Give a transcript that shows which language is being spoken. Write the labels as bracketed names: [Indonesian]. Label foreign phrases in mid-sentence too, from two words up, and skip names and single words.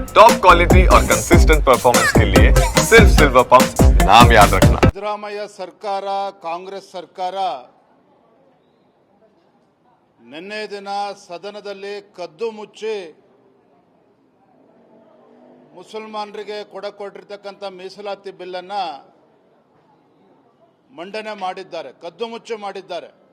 [English] top quality [Hindi] और [English] consistent performance [Hindi] के लिए सिर्फ सिल्वर पंप नाम याद रखना। [Kannada] ಸಿದ್ದರಾಮಯ್ಯ ಸರ್ಕಾರ ಕಾಂಗ್ರೆಸ್ ಸರ್ಕಾರ ನಿನ್ನೆ ದಿನ ಸದನದಲ್ಲಿ ಕದ್ದು ಮುಚ್ಚಿ ಮುಸಲ್ಮಾನರಿಗೆ ಕೊಟ್ಟಿರ್ತಕ್ಕಂಥ ಮೀಸಲಾತಿ ಬಿಲ್ ಅನ್ನ ಮಂಡನೆ ಮಾಡಿದ್ದಾರೆ, ಕದ್ದು ಮುಚ್ಚಿ ಮಾಡಿದ್ದಾರೆ.